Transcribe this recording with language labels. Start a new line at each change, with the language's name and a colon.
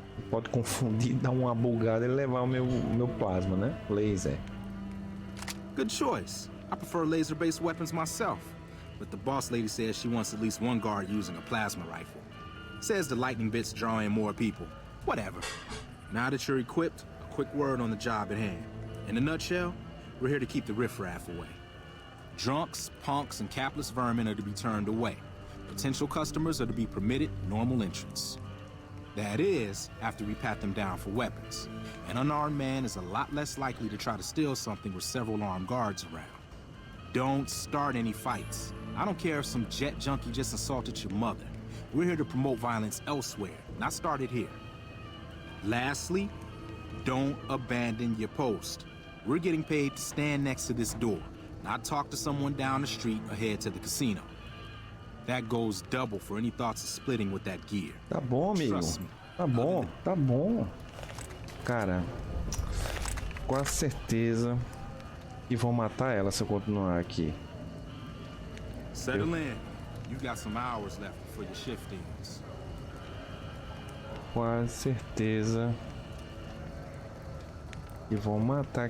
Portuguese: Pode confundir, dar uma bugada e levar o meu plasma, né? Laser.
English: Good choice. I prefer laser-based weapons myself. But the boss lady says she wants at least one guard using a plasma rifle. Says the lightning bits draw in more people. Whatever. Now that you're equipped, a quick word on the job at hand. In a nutshell, we're here to keep the riffraff away. Drunks, punks, and capless vermin are to be turned away. Potential customers are to be permitted normal entrance. That is, after we pat them down for weapons. An unarmed man is a lot less likely to try to steal something with several armed guards around. Don't start any fights. I don't care if some jet junkie just assaulted your mother. We're here to promote violence elsewhere, not start it here. Lastly, don't abandon your post. We're getting paid to stand next to this door, not talk to someone down the street or head to the casino. That goes double for any thoughts of splitting with that gear.
Portuguese: Tá bom, amigo. Tá bom, tá bom. Cara, quase certeza que vão matar ela se eu continuar aqui.
English: Settle in. You got some hours left before your shift ends.
Portuguese: Quase certeza que vão matar